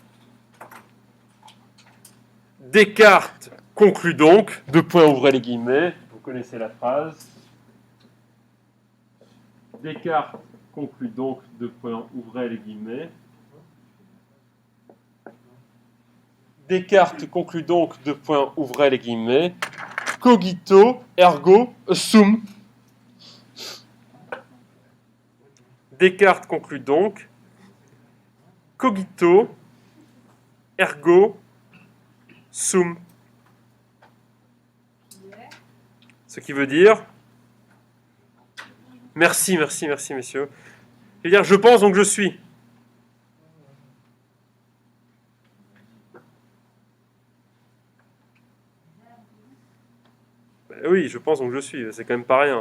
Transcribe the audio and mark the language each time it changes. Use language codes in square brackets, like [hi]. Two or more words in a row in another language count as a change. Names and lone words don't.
[fr] Descartes conclut donc, deux points ouvrez les guillemets, vous connaissez la phrase. Descartes conclut donc, deux points ouvrez les guillemets. Descartes conclut donc, deux points ouvrez les guillemets, [la] cogito ergo sum. [fr] Descartes conclut donc, [la] cogito ergo sum. [fr] Ce qui veut dire merci messieurs. Je veux dire je pense donc je suis. Ben oui, je pense donc je suis, c'est quand même pas rien.